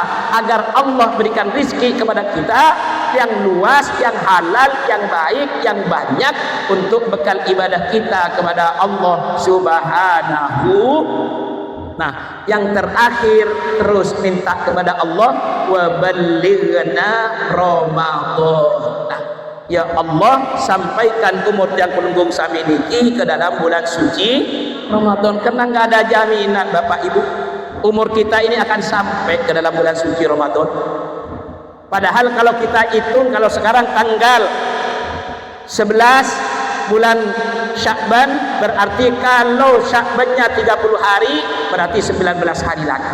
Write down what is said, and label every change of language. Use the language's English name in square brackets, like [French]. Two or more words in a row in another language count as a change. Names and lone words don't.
[Indonesian] Agar Allah berikan rizki kepada kita yang luas, yang halal, yang baik, yang banyak, untuk bekal ibadah kita kepada [Arabic] Allah Subhanahu. [Indonesian] Nah, yang terakhir, terus minta kepada Allah, [Arabic] wa ballighna Ramadan. [Indonesian] Nah, ya Allah, sampaikan umur yang penunggung [Javanese] sami niki [Indonesian] ke dalam bulan suci Ramadan. Karena nggak ada jaminan Bapak Ibu umur kita ini akan sampai ke dalam bulan suci Ramadan. Padahal kalau kita hitung, kalau sekarang tanggal 11 bulan Sya'ban, berarti kalau Sya'bannya 30 hari, berarti 19 hari lagi.